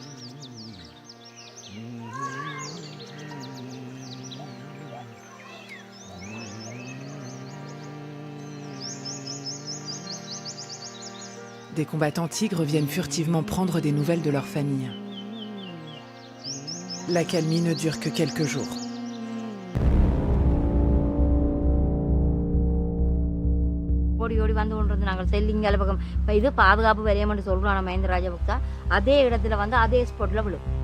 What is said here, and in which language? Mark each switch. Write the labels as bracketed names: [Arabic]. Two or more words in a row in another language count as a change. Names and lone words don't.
[French] Des combattants tigres viennent furtivement prendre des nouvelles de leur famille. L'accalmie ne dure que quelques jours. [Tamil] ஓடி ஓடி வந்து கொண்டிருந்து நாங்கள் செல்லிங்கால பக்கம் இப்போ இது பாதுகாப்பு வரையமென்று சொல்கிறான மஹிந்த ராஜபக்சா அதே இடத்துல வந்து அதே ஸ்பாட்டில் விழும்.